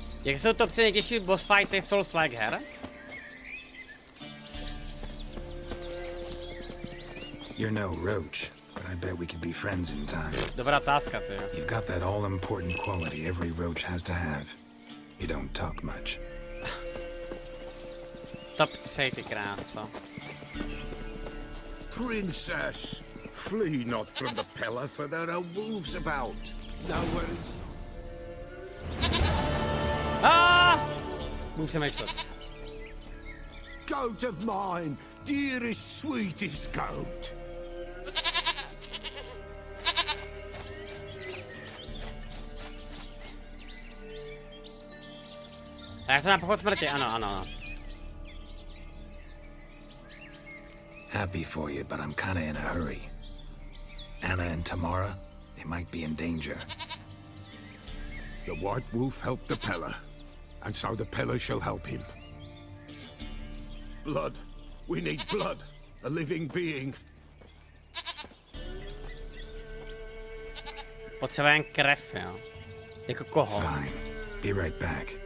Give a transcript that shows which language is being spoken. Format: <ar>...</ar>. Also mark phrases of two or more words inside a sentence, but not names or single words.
<cs>Jak jsou to 3 nejtěžší</cs> <en>boss fighty</en> <cs>Souls-like her?</cs> <en>You're no roach, but I bet we could be friends in time.</en> <cs>Dobrá otázka, ty.</cs> <en>You've got that all-important quality every roach has to have. You don't talk much.</en> <cs>Top 3, ty kráso.</cs> <en>Princess, flee not from the pillar, for there are wolves about. Nowhere in sight.</en> <cs>Musím mečtat.</cs> <en>Goat of mine, dearest, sweetest goat.</en> <cs>A jak to má pochod smrti? Ano.</cs> <en>Happy for you, but I'm kinda in a hurry. Anna and Tamara, they might be in danger. The White Wolf helped the Peller, and so the Peller shall help him. Blood. We need blood. A living being.</en> <cs>Potřebujeme krev, jo. Jako koho?</cs> <en>Fine. Be right back.</en>